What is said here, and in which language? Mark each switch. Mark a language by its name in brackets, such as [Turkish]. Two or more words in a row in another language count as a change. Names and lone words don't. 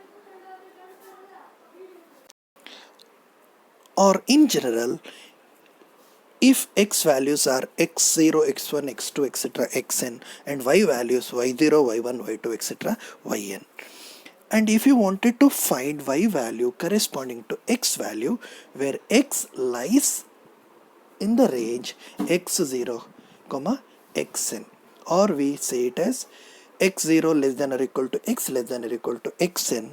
[English] Or in general, if x values are x0, x1, x2, etc. xn and y values y0, y1, y2, etc. yn, and if you wanted to find y value corresponding to x value where x lies in the range x0, xn, or we say it as x0 less than or equal to x less than or equal to xn.